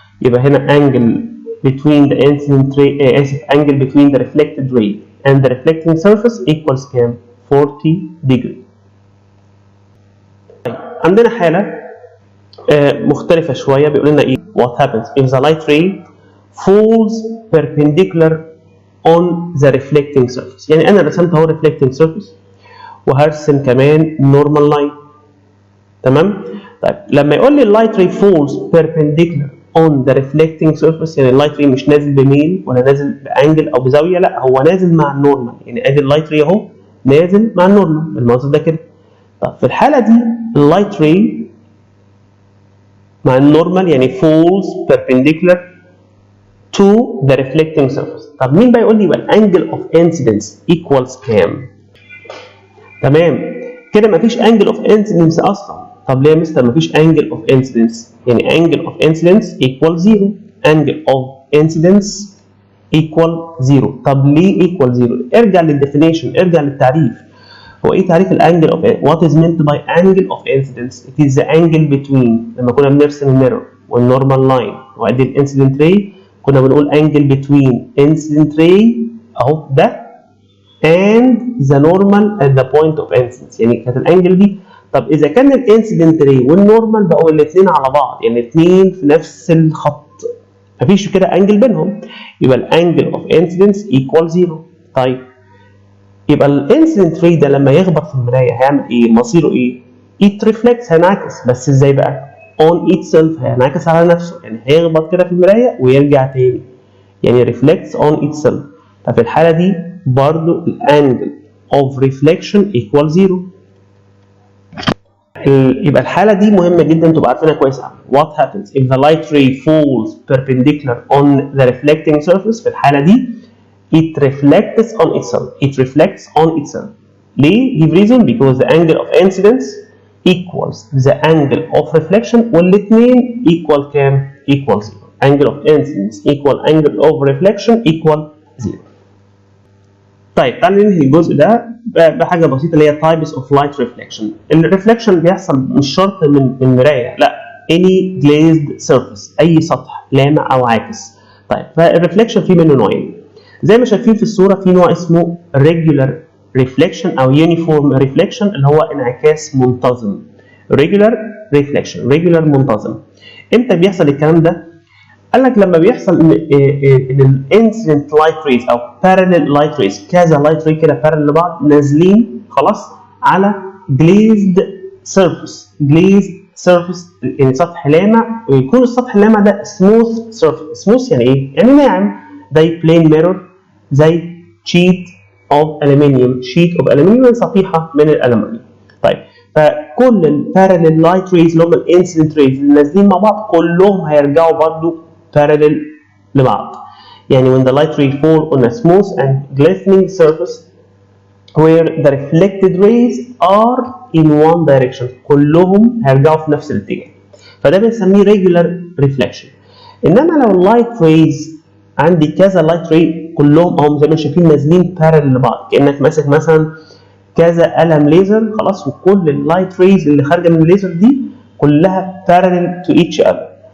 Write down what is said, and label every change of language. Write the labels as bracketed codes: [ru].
[ar] يبقى هنا [en] angle between the incident ray angle between the reflected ray and the reflecting surface equals كام؟ 40 degree. [ar] طيب عندنا حالة مختلفة شوية. بيقول لنا ايه؟ [en] what happens if the light ray falls perpendicular on the reflecting surface. [ar] يعني انا رسمت اهو reflecting surface وهرسم كمان normal line. تمام؟ طيب لما يقول لي اللايت ray [en] falls perpendicular on the reflecting surface، [ar] يعني اللايت ray مش نازل بميل ولا نازل بانجل او بزاويه، لا هو نازل مع النورمال. يعني ادي اللايت ray اهو نازل مع النورمال بالمنظر ده كده. طب في الحاله دي اللايت ray مع النورمال يعني [en] falls perpendicular to the reflecting surface. [ar] طب مين بقى يقول لي يبقى الانجل اوف انسيدنس ايكوالز كام؟ تمام كده مفيش انجل اوف انسيدنس اصلا. طب ليه يا مستر مفيش انجل اوف انسيدنس؟ يعني انجل اوف انسيدنس ايكوال 0. انجل اوف انسيدنس ايكوال 0. طب ليه ايكوال 0؟ ارجع للديفينيشن، ارجع للتعريف. [en] هو ايه تعريف الانجل of what is meant by angle of incidence؟ it is the angle between [ar] لما كنا بنرسم الميرور والنورمال لاين وادي الانسيدنت راي كنا بنقول [en] angle between incident ray اهو ده and the normal at the point of incidence. [ar] يعني كانت الانجل دي. طب اذا كان الانسيدنت راي والنورمال بقوا الاثنين على بعض، يعني الاثنين في نفس الخط مفيش كده انجل بينهم، يبقى الانجل اوف انسيدنس ايكوال 0. طيب يبقى الانسيدنت راي ده لما يخبط في المرايه هيعمل ايه؟ مصيره ايه؟ [en] it reflects [ar] هينعكس. بس ازاي بقى؟ on itself هينعكس على نفسه، يعني هيخبط كده في المرايه ويرجع تاني، يعني [en] reflects on itself. [ar] ففي الحاله دي برضو الانجل of reflection equal 0. يبقى الحاله دي مهمه جدا تبقى عارفينها كويس قوي. [en] what happens if the light ray falls perpendicular on the reflecting surface؟ [ar] في الحاله دي [en] it reflects on itself. it reflects on itself. ليه؟ give reason because the angle of incidence equals the angle of reflection [ar] والاثنين equal كام؟ [en] equal 0. angle of incidence equal angle of reflection equal 0. [ar] طيب تعالى ننهي الجزء ده بحاجه بسيطه اللي هي types of light reflection. الريفلكشن بيحصل مش شرط من مرايه، لا any glazed surface اي سطح لامع او عاكس. طيب فالريفلكشن فيه منه نوعين زي ما شايفين في الصوره. في نوع اسمه regular reflection او uniform reflection اللي هو انعكاس منتظم. [en] regular reflection regular منتظم. [ar] امتى بيحصل الكلام ده؟ قال لك لما بيحصل ان الانسيدنت لايت ريز او بارلل لايت ريز، كذا لايت ريز كده بارلل لبعض نازلين خلاص على glazed surface يعني سطح لامع، ويكون السطح اللامع ده smooth surface. smooth يعني ايه؟ يعني ناعم، زي plain mirror، زي [en] sheet of aluminium [ar] صفيحه من الالومنيوم. طيب فكل الباراليل لايت ريز اللي هم الانسيدنت ريز اللي نازلين مع بعض كلهم هيرجعوا برضو [en] parallel لبعض. يعني when the light ray fall on a smooth and glistening surface where the reflected rays are in one direction، [ar] كلهم هيرجعوا في نفس الاتجاه، فده بنسميه [en] regular reflection. [ar] انما لو اللايت ريز عندي كذا لايت راي كلهم اهم زي ما شايفين نازلين parallel لبعض، كانك ماسك مثلا كذا قلم ليزر خلاص، وكل اللايت ريز اللي خارجه من الليزر دي كلها [en] parallel to each other.